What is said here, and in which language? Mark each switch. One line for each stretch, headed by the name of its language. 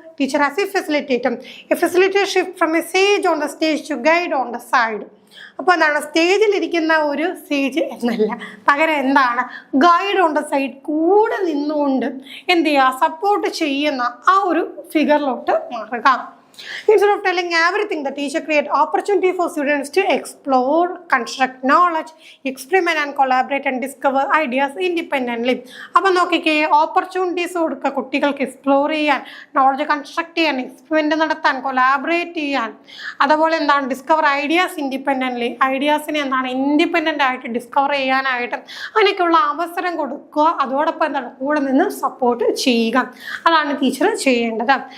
English: Teacher as a facilitator. A facilitator shift from a sage on the stage to guide on the side.
Malayalam: അപ്പോൾ എന്താണ്, സ്റ്റേജിലിരിക്കുന്ന ഒരു sage എന്നല്ല, പകരം എന്താണ്, guide on the side, കൂടെ നിന്നുകൊണ്ട് എന്ത് ചെയ്യുക, സപ്പോർട്ട് ചെയ്യുന്ന ആ ഒരു ഫിഗറിലോട്ട് മാറുക.
English: Instead of telling everything, the teacher create opportunity for students to explore, construct knowledge, experiment and collaborate and discover ideas independently.
Malayalam: അപ്പോൾ നോക്കിക്കേ, ഓപ്പർച്യൂണിറ്റീസ് കൊടുക്കുക കുട്ടികൾക്ക് എക്സ്പ്ലോർ ചെയ്യാൻ, നോളജ് കൺസ്ട്രക്ട് ചെയ്യാൻ, എക്സ്പെരിമെൻ്റ് നടത്താൻ, കൊലാബറേറ്റ് ചെയ്യാൻ, അതുപോലെ എന്താണ് ഡിസ്കവർ ഐഡിയാസ് ഇൻഡിപെൻഡൻ്റ്ലി, ഐഡിയാസിനെ എന്താണ് ഇൻഡിപെൻഡൻ്റ് ആയിട്ട് ഡിസ്കവർ ചെയ്യാനായിട്ട് അങ്ങനെയൊക്കെയുള്ള അവസരം കൊടുക്കുക. അതോടൊപ്പം എന്താണ് കൂടെ നിന്ന് സപ്പോർട്ട് ചെയ്യുക. അതാണ് ടീച്ചർ ചെയ്യേണ്ടത്.